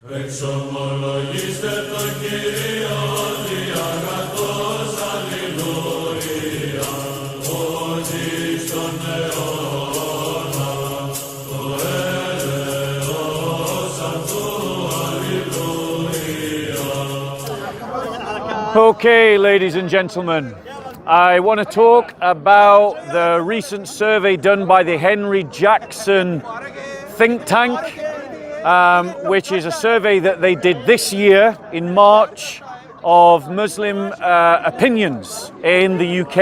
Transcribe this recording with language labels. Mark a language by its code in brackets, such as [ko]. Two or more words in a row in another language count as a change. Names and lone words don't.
[el] Εξομολογήστε το Κύριο διαγατός, αλληλούια, ότι στον αιώνα το έλεος αυτού, αλληλούια. [en] Okay, ladies and gentlemen, I want to talk about the recent survey done by the Henry Jackson think tank, which is a survey that they did this year in March of Muslim opinions in the UK.